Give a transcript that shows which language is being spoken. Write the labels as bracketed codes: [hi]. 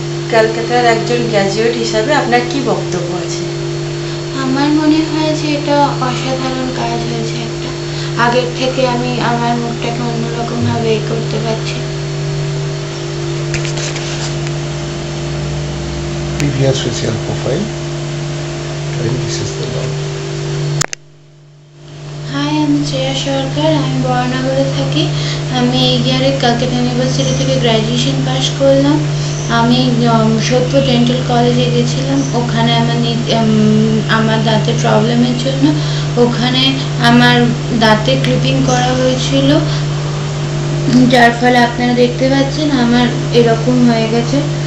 [bn] ক্যালকাটার একজন গ্র্যাজুয়েট হিসাবে আপনার কি বক্তব্য আছে? আমার মনে হয় যে এটা অসাধারণ কাজ হয়েছে একটা। আগের থেকে আমি আমার মুখটাকে অন্যরকম ভাবে করতে পারছি। [en] Previous facial profile and this is the log. [bn] High, আমি শ্রেয়া সরকার, আমি বড়নগরে থাকি। আমি এই ইয়ারে ক্যালকাটা ইউনিভার্সিটি থেকে গ্র্যাজুয়েশন পাস করলাম। আমি সোদপুর ডেন্টাল কলেজে গেছিলাম। ওখানে আমার দাঁতের প্রবলেমের জন্য ওখানে আমার দাঁতে ক্লিপিং করা হয়েছিল, যার ফলে আপনারা দেখতে পাচ্ছেন আমার এরকম হয়ে গেছে।